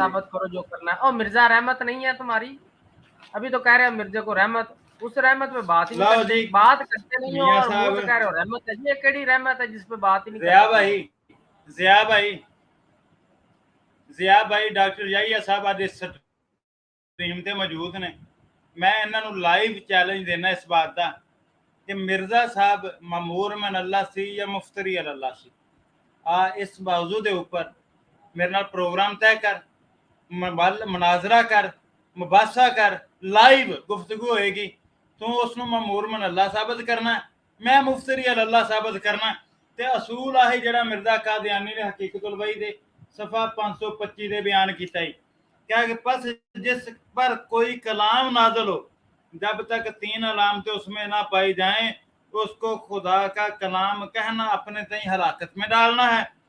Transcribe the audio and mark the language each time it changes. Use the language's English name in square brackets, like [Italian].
[Hindi] साबित करो जो करना है। और मिर्जा रहमत नहीं है तुम्हारी, अभी तो कह रहे हो मिर्जे को रहमत, उस रहमत पे बात ही नहीं लो जी, बात करते नहीं हो मियाँ और मुंह से कह साहब, रहे हो रहमत है। ये केड़ी रहमत है जिस पे बात ही नहीं ज़िया करते तुम भाई, लोग। [Punjabi] ज़िया भाई, ज़िया भाई, डॉक्टर याहिया साहब ਅੱਜ ਇਸ ਸਟ੍ਰੀਮ ਤੇ ਮੌਜੂਦ ਨੇ। ਮੈਂ ਇਹਨਾਂ ਨੂੰ ਲਾਈਵ ਚੈਲੰਜ ਦੇਣਾ ਇਸ ਬਾਤ ਦਾ ਕਿ ਮਿਰਜ਼ਾ ਸਾਹਿਬ ਮਾਮੂਰ ਮਨ ਅੱਲਾ ਸੀ ਜਾਂ ਮੁਫਤਰੀ ਅੱਲਾ ਸੀ। ਆ ਇਸ ਮੌਜੂ ਦੇ ਉੱਪਰ ਮੇਰੇ ਨਾਲ ਪ੍ਰੋਗਰਾਮ ਤੈਅ ਕਰ, ਮਨਾਜ਼ਰਾ ਕਰ, ਮੁਬਾਸਾ ਕਰ, ਲਾਈਵ ਗੁਫ਼ਤਗੂ ਹੋਏਗੀ। ਤੂੰ ਉਸ ਨੂੰ ਮਾਮੂਰ ਮਨ ਅੱਲਾ ਸਾਬਤ ਕਰਨਾ, ਮੈਂ ਮੁਫਤਰੀ ਅੱਲਾ ਸਾਬਤ ਕਰਨਾ। ਤੇ ਅਸੂਲ ਆਹੀ ਜਿਹੜਾ ਮਿਰਜ਼ਾ ਕਾਦੀਆਨੀ ਨੇ ਹਕੀਕਤੁਲ ਵਹੀ ਦੇ ਸਫਾ 525 ਦੇ ਬਿਆਨ ਕੀਤਾ ਹੀ [Hindi] क्या कि बस जिस पर कोई कलाम नाजल हो, जब तक 3 अलामतें उसमें ना पाई जाएं, उसको खुदा का कलाम कहना अपने तई हलाकत में डालना है।